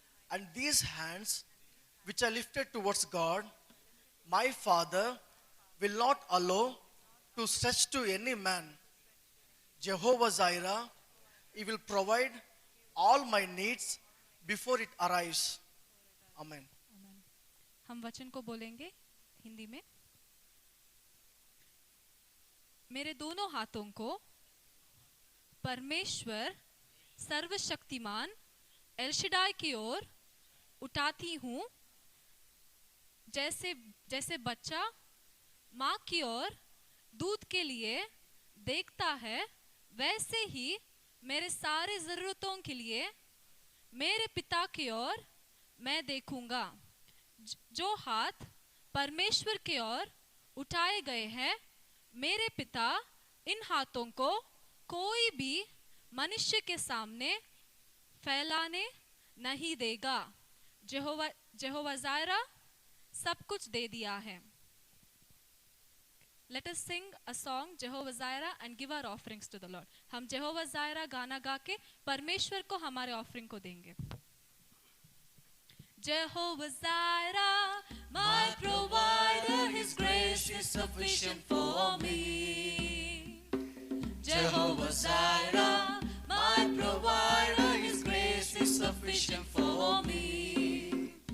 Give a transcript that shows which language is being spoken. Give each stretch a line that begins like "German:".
English: And these hands, which are lifted towards God, my father will not allow to stretch to any man. Jehovah Jireh, he will provide all my needs before it arrives. Amen.
Hindi: हम वचन को बोलेंगे हिंदी में. मेरे दोनों हाथों को परमेश्वर सर्वशक्तिमान एलशडाई की ओर उठाती हूँ. जैसे जैसे बच्चा माँ की ओर दूध के लिए देखता है, वैसे ही मेरे सारे जरूरतों के लिए मेरे पिता की ओर मैं देखूंगा. जो हाथ परमेश्वर की ओर उठाए गए हैं, मेरे पिता इन हाथों को कोई भी मनुष्य के सामने फैलाने नहीं देगा. जेहोवा जायरा सब कुछ दे दिया है.
English: Let us sing a song Jehovah Jireh and give our offerings to the Lord.
Hindi: हम Jehovah Jireh गाना गा के परमेश्वर को हमारे ऑफरिंग को देंगे.
English: Jehovah Jireh, My provider, His grace is sufficient for me. Jehovah Jireh, my provider, His grace is sufficient for me.